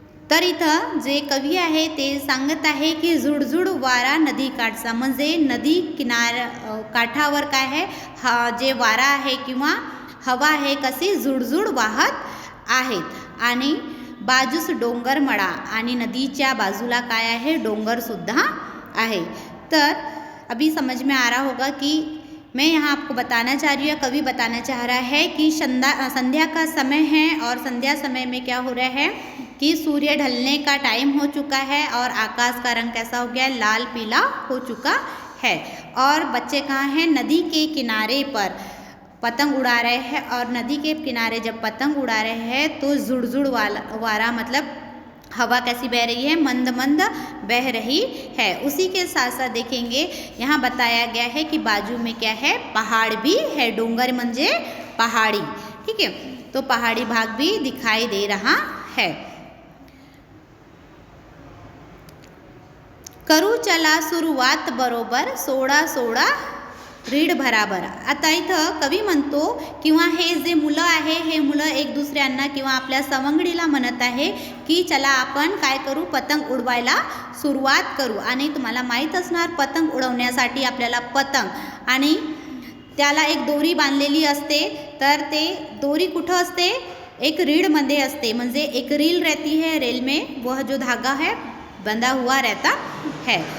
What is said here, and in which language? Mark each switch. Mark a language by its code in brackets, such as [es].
[mr] तर इथं जे कवी आहे ते सांगत आहे की झुळझुळ वारा नदी काठचा म्हणजे नदी काठावर काय आहे, जे वारा आहे किंवा हवा आहे कशी झुळझुळ वाहत आहेत, आणि बाजूस डोंगर मळा, आणि नदीच्या बाजूला काय आहे, डोंगर सुद्धा आहे. [hi] तर अभी समझ में आ रहा होगा कि मैं यहाँ आपको बताना चाह रही हूँ, कवि बताना चाह रहा है कि संध्या का समय है, और संध्या समय में क्या हो रहा है कि सूर्य ढलने का टाइम हो चुका है और आकाश का रंग कैसा हो गया है, लाल पीला हो चुका है. और बच्चे कहाँ हैं, नदी के किनारे पर पतंग उड़ा रहे हैं. और नदी के किनारे जब पतंग उड़ा रहे हैं तो झुळझुळ वारा मतलब हवा कैसी बह रही है, मंद मंद बह रही है. उसी के साथ साथ देखेंगे यहाँ बताया गया है कि बाजू में क्या है, पहाड़ भी है. [mr] डोंगर म्हणजे [hi] पहाड़ी, ठीक है, तो पहाड़ी भाग भी दिखाई दे रहा है. [mr] करू चला सुरुवात बरोबर, सोडा सोडा रीड भराभर. आता इथं कवी म्हणतो किंवा हे जे मुलं आहे हे मुलं एक दुसऱ्यांना किंवा आपल्या सवंगडीला म्हणत आहे की चला आपण काय करू, पतंग उडवायला सुरुवात करू. आणि तुम्हाला माहीत असणार पतंग उडवण्यासाठी आपल्याला पतंग आणि त्याला एक दोरी बांधलेली असते. तर ते दोरी कुठं असते, एक रीडमध्ये असते. [hi] म्हणजे एक रील रहती है, रेल में वह जो धागा है बंधा हुआ रहता है.